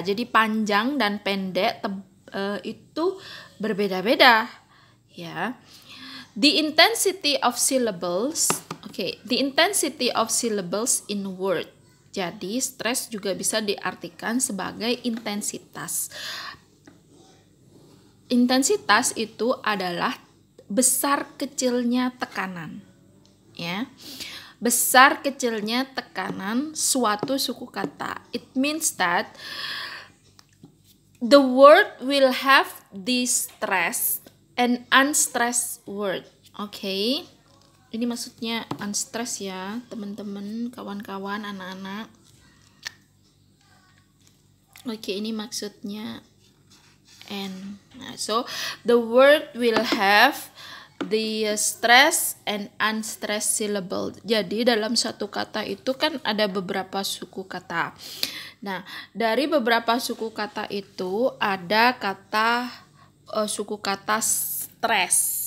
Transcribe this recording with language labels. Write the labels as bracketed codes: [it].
[id] Jadi panjang dan pendek itu berbeda-beda, ya. [en] The intensity of syllables, the intensity of syllables in word. [id] Jadi stres juga bisa diartikan sebagai intensitas. Intensitas itu adalah besar kecilnya tekanan, ya. Besar kecilnya tekanan suatu suku kata. [en] It means that the word will have the stress and unstressed word. Okay. [id] Ini maksudnya unstress ya, teman-teman, kawan-kawan, anak-anak. Oke, ini maksudnya [en] and. [id] Nah, [en] so the word will have the stress and unstressed syllable. [id] Jadi dalam satu kata itu kan ada beberapa suku kata. Nah, dari beberapa suku kata itu ada kata suku kata stress.